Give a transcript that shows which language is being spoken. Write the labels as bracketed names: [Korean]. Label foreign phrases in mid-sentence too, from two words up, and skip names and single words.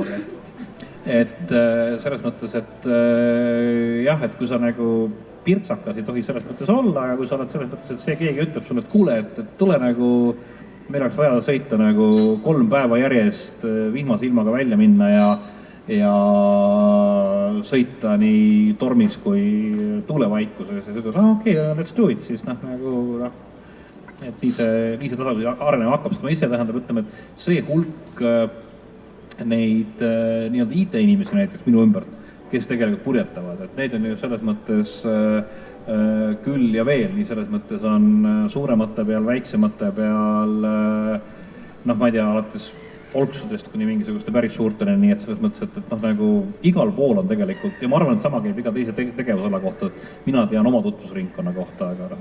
[Estonian] Et selles mõttes, et jah, et kui sa nagu pirtsakas ei tohi selles mõttes olla, aga kui sa oled selles mõttes, et see keegi ütleb sulle, et kuule, et tule nagu, meil oleks vaja sõita nagu 3 päeva järjest vihmase ilmaga välja minna ja sõita nii tormis kui tuulevaikuses ja ütled, okei, [English] let's do it, [Estonian] siis et nii see tasapisi arenema hakkab, sest ma ise ütleme, et see hulk neid nii-öelda IT-inimesi näiteks minu ümbert, kes tegelikult purjetavad, et neid on ju selles mõttes küll ja veel, nii selles mõttes on suuremate peal, väiksemate peal, ma ei tea, alates folksudest kuni mingisuguste päris suurtele, nii et selles mõttes, et nagu igal pool on tegelikult, ja ma arvan, et sama käib iga teise tegevusala kohta, et mina tean oma tutvusringkonna kohta, aga